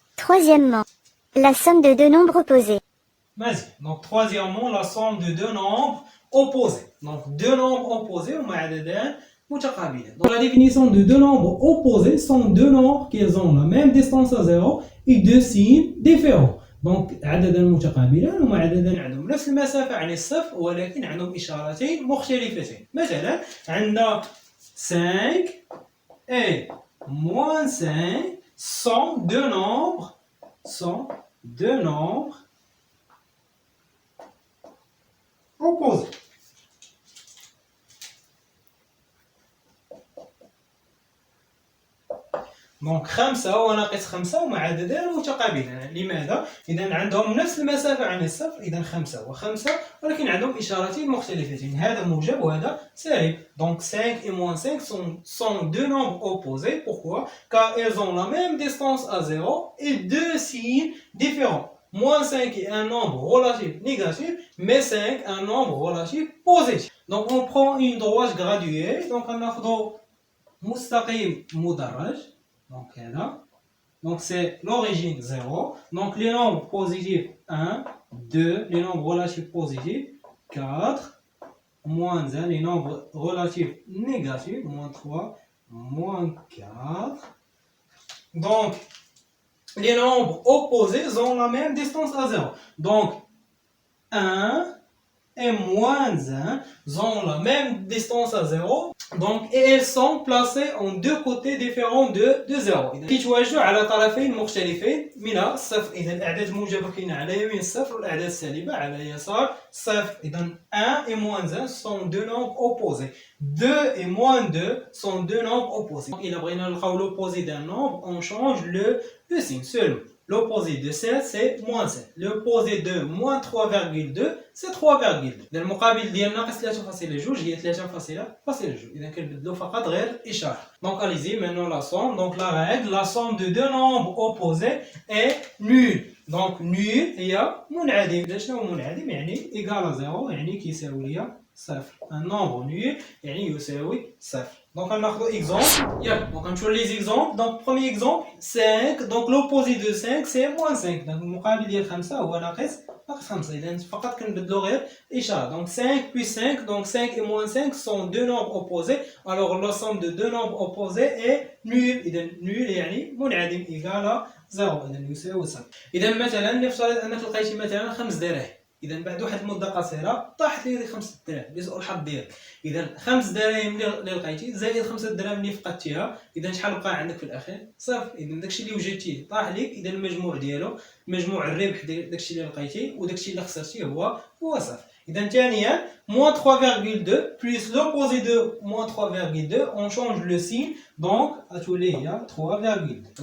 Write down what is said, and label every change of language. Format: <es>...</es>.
<fr>Troisièmement, la somme de deux nombres opposés. Vas-y. Donc, troisièmement, la somme de deux nombres opposés. Donc, deux nombres opposés,</fr> <ar>ومعددان متقابلين.</ar> <fr>Donc, la définition de deux nombres opposés sont deux nombres qui ont la même distance à 0 et deux signes différents.</fr> <ar>Donc, عددان متقابلان ومعددان عندهم نفس المسافة عن الصفر ولكن عندهم إشارتين مختلفتين. مثلا عندنا</ar> <fr>5 et moins 5 sont deux nombres opposés.</fr> <ar>دونك 5 وناقص 5 ومعددان متقابلان. لماذا؟ إذا عندهم نفس المسافة عن الصفر، إذا 5 و5 ولكن عندهم إشارتين مختلفتين، هذا موجب وهذا سالب.</ar> <fr>Donc 5 et moins 5 sont deux nombres opposés. Pourquoi? Car ils ont la même distance à 0 et deux signes différents. Moins 5 est un nombre relatif négatif, mais 5 un nombre relatif positif. Donc on prend une droite graduée. Donc on a</fr> <ar>مستقيم مدرج.</ar> <fr>Donc là, donc c'est l'origine 0. Donc les nombres positifs 1, 2, les nombres relatifs positifs 4, moins 1, les nombres relatifs négatifs, moins 3, moins 4. Donc les nombres opposés ont la même distance à 0. Donc 1 et moins 1 ont la même distance à 0. Donc, et elles sont placées en deux côtés différents de 0.</fr> <ar>كيتواجدوا على طرفين مختلفين من الصفر. إذا الأعداد الموجبة كاينة على يمين الصفر والأعداد السالبة على يسار الصفر.</ar> <fr>إذا 1 et moins 1 sont deux nombres opposés. 2 et moins 2 sont deux nombres opposés.</fr> <ar>إذا بغينا نلقاو</ar> <fr>l'opposé d'un nombre, on change le signe seulement. L'opposé de 7 c'est moins 7. L'opposé de moins 3,2 c'est 3,2.</fr> <ar>المقابل ديال ناقص 3.2 هي 3.2. إذا كنبدلو فقط غير الإشارة.</ar> <fr>Donc allez-y, maintenant la somme. Donc la règle, la somme de deux nombres opposés est nulle.</fr> <ar>Donc nul هي منعدم. شنو منعدم؟ يعني</ar> <fr>égal à 0</fr> <ar>يعني كيساوي ليا صفر.</ar> <fr>Un nombre nul</fr> <ar>يعني يساوي صفر.</ar> <fr>Donc on a un exemple. Donc on choisit les exemples. Donc premier exemple 5. Donc l'opposé de 5 c'est moins 5.</fr> <ar>Donc المقابل ديال 5 هو ناقص 5. إذا فقط كنبدلو غير إشارة.</ar> <fr>Donc 5 plus 5. Donc 5 et moins 5 sont deux nombres opposés. Alors la somme de deux nombres opposés est nulle.</fr> <ar>إذا nul يعني منعدم</ar> <fr>égal à 0.</fr> <ar>إذا يساوي صفر. إذا مثلا نفترض أنك لقيتي مثلا 5 دراهم. إذا بعد واحد المدة قصيرة طاحت لي 5 دراهم لسوء الحظ ديالك. إذا 5 دراهم اللي لقيتي زائد 5 دراهم اللي فقدتيها، إذا شحال بقى عندك في الأخير؟ صفر. إذا داكشي اللي وجدتيه طاح ليك، إذا المجموع ديالو مجموع الربح ديال داكشي اللي لقيتي وداكشي اللي خسرتيه هو صفر. إذا ثانيا</ar> <fr>moins 3,2 plus l'opposé de moins 3,2 on change le signe donc</fr> <ar>غتولي هي</ar> <fr>3,2.</fr>